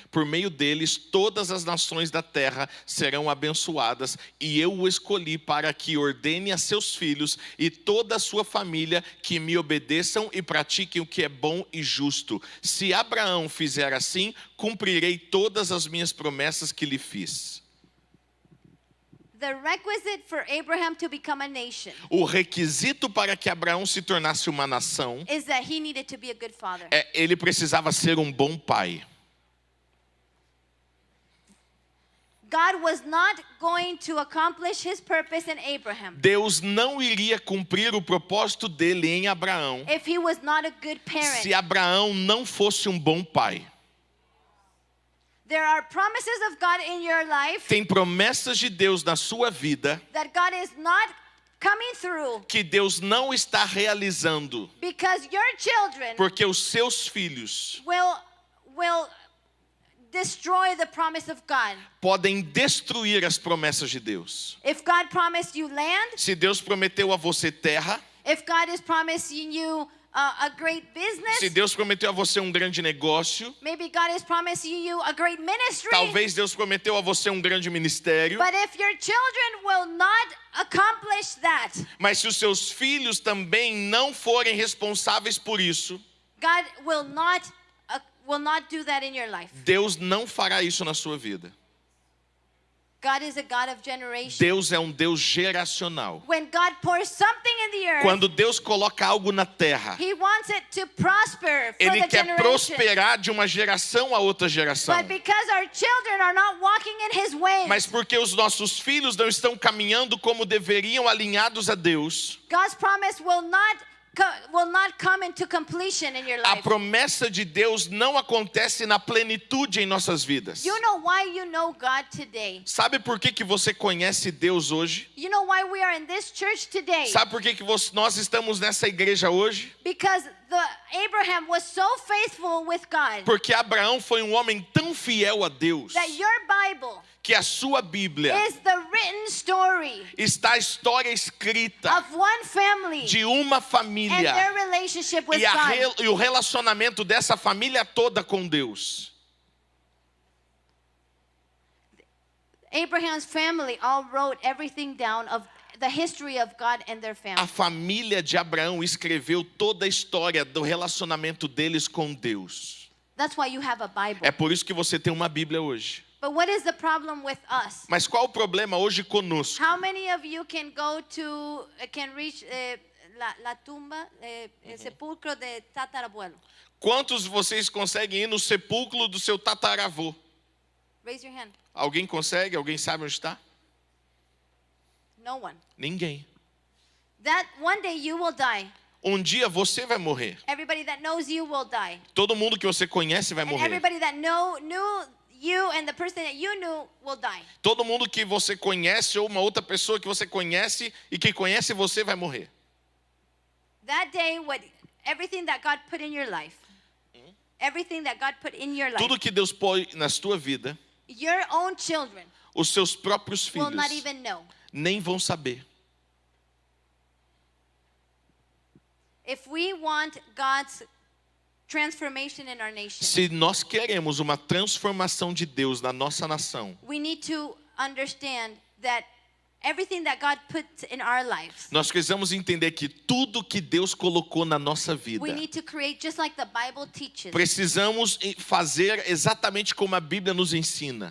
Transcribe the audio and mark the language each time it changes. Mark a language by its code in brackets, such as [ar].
[pt] Por meio deles, todas as nações da terra serão abençoadas, e eu o escolhi para que ordene a seus filhos e toda a sua família que me obedeçam e pratiquem o que é bom e justo. Se Abraão fizer assim, cumprirei todas as minhas promessas que lhe fiz. [en] The requisite for Abraham to become a nation [pt] O requisito para que Abraão se tornasse uma nação [en] is that he needed to be a good father. [pt] ele precisava ser um bom pai. [en] God was not going to accomplish his purpose in Abraham [pt] Deus não iria cumprir o propósito dele em Abraão [en] if he was not a good parent. [pt] se Abraão não fosse um bom pai. [en] There are promises of God in your life [pt] Tem promessas de Deus na sua vida [en] that God is not coming through [pt] que Deus não está realizando, [en] because your children [pt] porque os seus filhos [en] will destroy the promise of God. [pt] podem destruir as promessas de Deus. [en] If God promised you land, [pt] Se Deus prometeu a você terra, [en] If God is promising you a great business, [pt] Se Deus prometeu a você um grande negócio, [en] maybe God is promising you a great ministry. [pt] talvez Deus prometeu a você um grande ministério, [en] But if your children will not accomplish that, [pt] mas se os seus filhos também não forem responsáveis por isso, [en] God will not do that in your life. [pt] Deus não fará isso na sua vida. [en] God is a God of generation. [pt] Deus é um Deus geracional. [en] When God pours something in the earth, [pt] Quando Deus coloca algo na terra, [en] He wants it to prosper for [pt] Ele [en] the [pt] quer [en] generation. [pt] prosperar de uma geração a outra geração. [en] But because our children are not walking in His ways, [pt] Mas porque os nossos filhos não estão caminhando como deveriam, alinhados a Deus, [en] God's promise will not come into completion in your [pt] a [en] life. [pt] promessa de Deus não acontece na plenitude em nossas vidas. [en] You know why you know God today? [pt] Sabe por que você conhece Deus hoje? [en] You know why we are in this church today? [pt] Sabe por que nós estamos nessa igreja hoje? [en] Because Abraham was so faithful with God [pt] Porque Abraão foi um homem tão fiel a Deus [en] that your Bible [pt] que a sua Bíblia [en] is the written story [pt] está a história escrita [en] of one family [pt] de uma [en] and [pt] família [en] their relationship with [pt] e [en] God. [pt] o relacionamento dessa família toda com Deus. [en] Abraham's family all wrote everything down of the history of God and their family. [pt] A família de Abraão escreveu toda a história do relacionamento deles com Deus. [en] That's why you have a Bible. [pt] É por isso que você tem uma Bíblia hoje. [en] But what is the problem with us? [pt] Mas qual o problema hoje conosco? [en] How many of you can reach [es] la tumba, el sepulcro de tatarabuelo? [pt] Quantos de vocês conseguem ir no sepulcro do seu tataravô? [en] Raise your hand. [pt] Alguém consegue? Alguém sabe onde está? [en] No one. [pt] Ninguém. [en] That one day you will die. [pt] Um dia você vai morrer. [en] Everybody that knows you will die. [pt] Todo mundo que você conhece vai [en] And [pt] morrer. [en] everybody that knew you and the person that you knew will die. [pt] Todo mundo que você conhece ou uma outra pessoa que você conhece e que conhece você vai morrer. [en] That day, everything that God put in your life, everything that God put in your life, [pt] Tudo que Deus põe na sua vida, [en] your own children [pt] os seus próprios [en] will [pt] filhos [en] not even know. [pt] nem vão saber. [en] If we want God's transformation in our nation, [pt] Se nós queremos uma transformação de Deus na nossa nação, [en] we need to understand that everything that God puts in our lives, [pt] nós precisamos entender que tudo que Deus colocou na nossa vida, [en] we need to create just like the Bible teaches, [pt] precisamos fazer exatamente como a Bíblia nos ensina.